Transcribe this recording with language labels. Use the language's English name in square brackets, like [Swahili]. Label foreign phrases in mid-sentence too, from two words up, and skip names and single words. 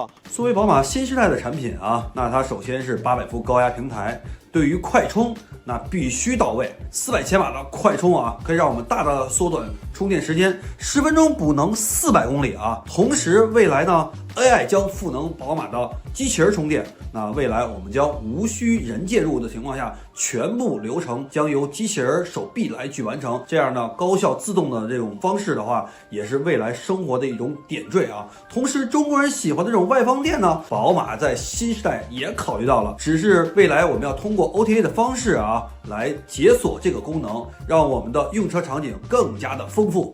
[Chinese] 作為寶馬新世代的產品啊，那它首先是800伏高壓平台，對於快充那必須到位，400千瓦的快充啊，可以讓我們大大的縮短充電時間10分鐘補能400公里啊。同時，未來呢 AI 将賦能寶馬的机器人充電。那未来我们将无需人介入的情况下，全部流程将由机器人手臂来去完成。这样呢，高效自动的这种方式的话，也是未来生活的一种点缀啊。同时，中国人喜欢的这种外放电呢，宝马在新时代也考虑到了，只是未来我们要通过 OTA 的方式啊，来解锁这个功能，让我们的用车场景更加的丰富。